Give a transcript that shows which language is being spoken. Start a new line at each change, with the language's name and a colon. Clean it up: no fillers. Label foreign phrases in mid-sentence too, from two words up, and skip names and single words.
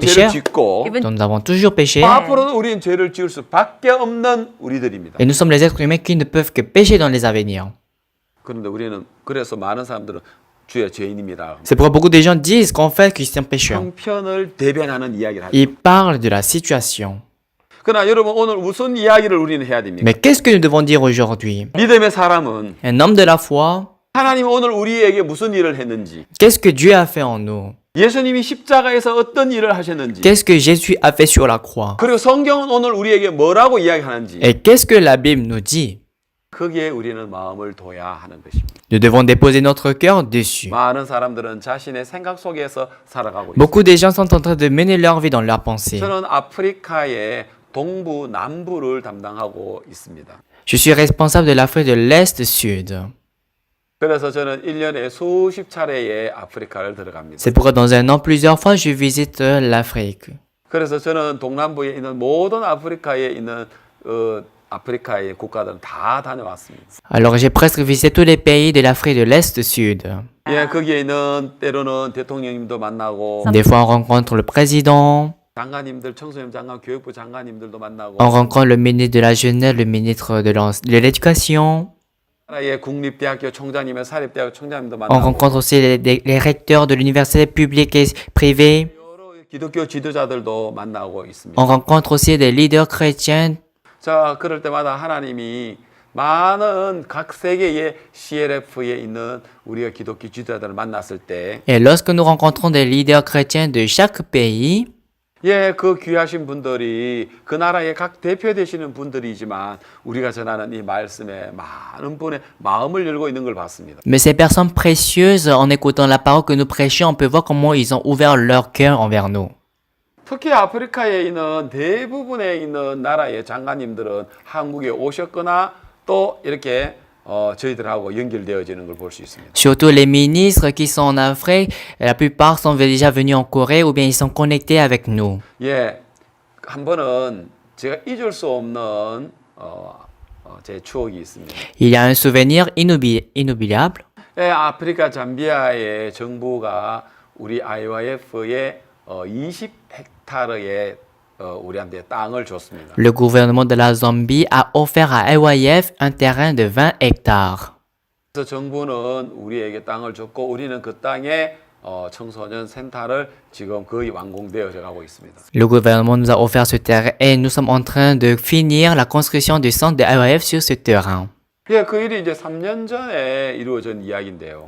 Korean: 오늘도 죄를
French: pécheurs.
Korean: 짓고 Even
French: Donc nous avons toujours péché
Korean: 앞으로도 우리는 죄를 지을 수밖에 없는 우리들입니다.
French: et nous sommes les êtres humains qui ne peuvent que pécher dans les avenirs.
Korean: 그런데 우리는 그래서 많은 사람들은 주의 죄인입니다.
French: C'est pourquoi beaucoup de gens disent qu'en fait qu'ils sont pécheurs.
Korean: 형편을 대변하는 이야기를 하죠.
French: Ils parlent de la situation.
Korean: 그러나 여러분 오늘 무슨 이야기를 우리는 해야 됩니까?
French: Mais qu'est-ce que nous devons dire aujourd'hui?
Korean: 믿음의 사람은
French: Un homme de la foi,
Korean: 하나님 오늘 우리에게 무슨 일을 했는지,
French: qu'est-ce que Dieu a fait en nous?
Korean: 예수님이 십자가에서 어떤 일을 하셨는지,
French: Qu'est-ce que Jésus a fait sur la croix?
Korean: 그리고 성경은 오늘 우리에게 뭐라고 이야기하는지
French: Et qu'est-ce que la Bible nous dit?
Korean: 거기에 우리는 마음을 둬야 하는 것입니다.
French: Nous devons déposer notre cœur dessus.
Korean: 많은 사람들은 자신의 생각 속에서 살아가고 있습니다.
French: Beaucoup de gens sont en train de mener leur vie dans leurs pensées.
Korean: 저는 아프리카의 동부, 남부를 담당하고 있습니다.
French: Je suis responsable de l'Afrique de l'Est-Sud.
Korean: 그래서 저는 1년에 수십 차례의 아프리카를 들어갑니다.
French: C'est pourquoi dans un an, plusieurs fois, je visite l'Afrique.
Korean: 그래서 저는 동남부에 있는 모든 아프리카에 있는 아프리카의 국가들은 다 다녀왔습니다.
French: Alors j'ai presque visité tous les pays de l'Afrique de l'Est-Sud.
Korean: 예, 거기에 있는 때로는 대통령님도 만나고
French: Des fois, on rencontre le président,
Korean: 장관님들, 청소년 장관, 교육부 장관님들도 만나고
French: on rencontre le ministre de la Jeunesse, le ministre de l'Éducation.
Korean: 나라의 국립대학교 총장님의 사립대학교 총장님도
French: On
Korean: 만나고
French: rencontre aussi les recteurs de l'université publique et privée.
Korean: 여러 기독교 지도자들도 만나고 있습니다.
French: On rencontre aussi des leaders chrétiens.
Korean: 자, 그럴 때마다 하나님이 많은 각 세계의 CLF에 있는 우리가 기독교 지도자들을 만났을 때
French: Et lorsque nous rencontrons des leaders chrétiens de chaque pays,
Korean: 예, 그 귀하신 분들이 그 나라의 각 대표 되시는 분들이지만 우리가 전하는 이 말씀에 많은 분의 마음을 열고 있는 걸 봤습니다.
French: mais ces personnes précieuses, en écoutant la parole que nous prêchons, on peut voir comment ils ont ouvert leur cœur envers nous.
Korean: 특히 아프리카에 있는 대부분에 있는 나라의 장관님들은 한국에 오셨거나 또 이렇게 저희들하고 연결되어지는 걸 볼 수 있습니다.
French: Surtout les ministres qui sont en Afrique, la plupart sont déjà venus en Corée ou bien ils sont connectés avec nous.
Korean: 예, 한 번은 제가 잊을 수 없는 제 추억이 있습니다.
French: Il y a un souvenir inoubliable.
Korean: 예, 아프리카 잠비아의 정부가 우리 IYF에 20헥타르의 우리한테 땅을 줬습니다.
French: Le gouvernement de la Zambie a offert à AYF un terrain de 20 hectares.
Korean: 그래서 정부는 우리에게 땅을 줬고 우리는 그 땅에 청소년 센터를 지금 거의 완공되어져 가고 있습니다.
French: Le gouvernement nous a offert ce terrain et nous sommes en train de finir la construction du centre de AYF sur ce terrain.
Korean: 예, 그 일이 이제 3년 전에 이루어진 이야기인데요.